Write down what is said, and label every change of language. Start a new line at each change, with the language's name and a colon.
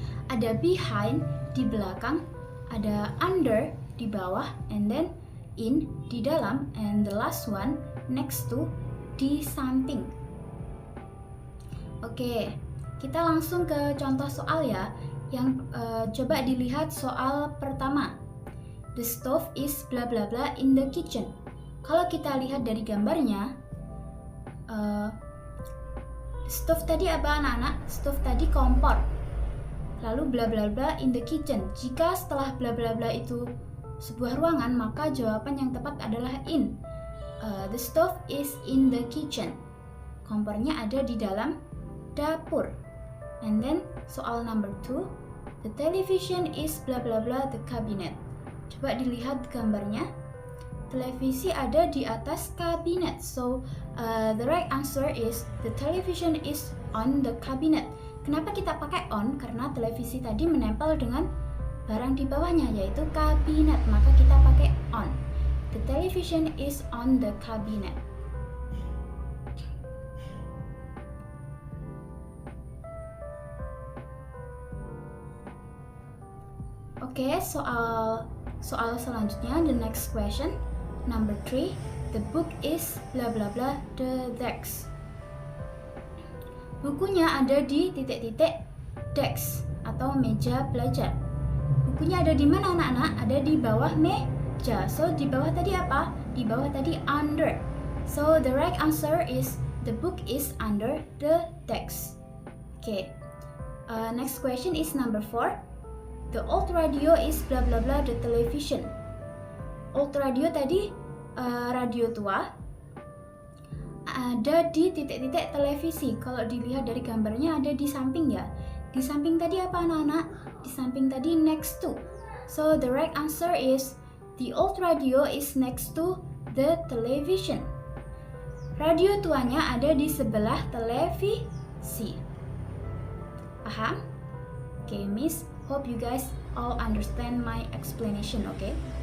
Indonesian: ada behind, di belakang, ada under, di bawah, and then in, di dalam,
English: and the last one,
Indonesian: next to, di samping. Oke, kita langsung ke contoh soal ya. Yang coba dilihat soal pertama.
English: The stove is bla bla bla in the kitchen.
Indonesian: Kalau kita lihat dari gambarnya, stove tadi apa anak-anak? Stove tadi kompor. Lalu bla bla bla in the kitchen. Jika setelah bla bla bla itu sebuah ruangan, maka jawaban yang tepat adalah in.
English: The stove is in the kitchen.
Indonesian: Kompornya ada di dalam dapur.
English: And then soal number 2, the television is bla bla bla the cabinet.
Indonesian: Coba dilihat gambarnya. Televisi ada di atas kabinet.
English: So the right answer is the television is on the cabinet.
Indonesian: Kenapa kita pakai on? Karena televisi tadi menempel dengan barang di bawahnya, yaitu kabinet, maka kita pakai on.
English: The television is on the cabinet.
Indonesian: Oke, soal selanjutnya,
English: the next question, number 3, the book is bla bla bla the desk.
Indonesian: Bukunya ada di titik-titik desk atau meja belajar. Bukunya ada di mana anak-anak? Ada di bawah meja. So di bawah tadi apa? Di bawah tadi under.
English: So the right answer is the book is under the desk. Okay. Next question is number 4. The old radio is bla bla bla the television. Old radio
Indonesian: tadi radio tua ada di titik-titik televisi. Kalau dilihat dari gambarnya ada di samping ya. Di samping tadi apa anak-anak? Di samping tadi next to.
English: So the right answer is the old radio is next to the television.
Indonesian: Radio tuanya ada di sebelah televisi. Paham?
English: Okay, Miss, hope you guys all understand my explanation, okay?